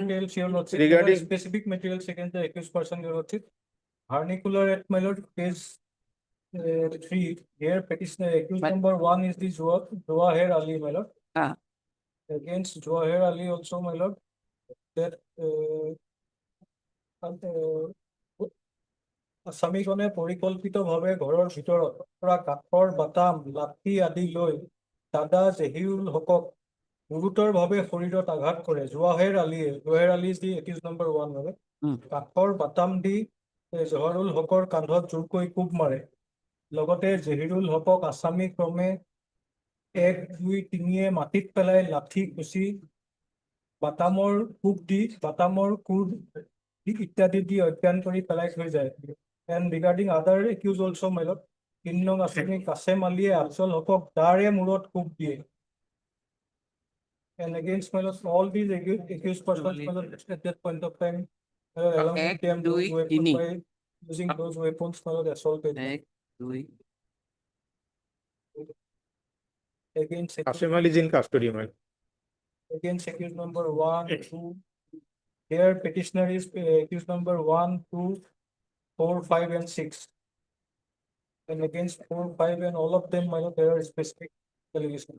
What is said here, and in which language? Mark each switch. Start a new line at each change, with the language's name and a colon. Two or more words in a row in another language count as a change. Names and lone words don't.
English: materials, your lordship, there are Regarding- specific materials against the accused person, your lordship. Vernacular at my lord, page 3, here petitioner accused But- number 1 is the Jawahir Ali, my lord. Ah. Against Jawahir Ali also, my lord, that
Assamese: আসামীজনে পৰিকল্পিতভাৱে ঘৰৰ ভিতৰত পৰা কাঠৰ বাটাম, লাঠি আদি লৈ দাদা জহিৰুল হকক গুৰুতৰভাৱে শৰীৰত আঘাত কৰে।
English: জৱাহিৰ আলী is the accused number 1,
Assamese: হয়। কাঠৰ বাটাম দি জহিৰুল হকৰ কান্ধত জোৰকৈ কোব মাৰে। লগতে জহিৰুল হকক আসামী ক্ৰমে 1, 2, 3 মাটিত পেলাই লাঠি খুচি বাটামৰ কোব দি বাটামৰ কোৰ ইত্যাদি দি অজ্ঞান কৰি পেলাই থৈ যায়।
English: And regarding other accused also, my lord,
Assamese: 3 নং আসামী কাছেম আলীয়ে আফজল হকক দাৰে মূৰত কোব দিয়ে।
English: And against my lord, all these accused persons, my lord, at that point of time, along with them, those weapons by using those weapons, my lord, assaulted them.
Assamese: এক, দুই,
English: Against Qasim Ali is in custody, man. against accused number 1, 2. Here petitioner is accused number 1, 2, 4, 5, and 6. And against 4, 5, and all of them, my lord, there are specific allegations.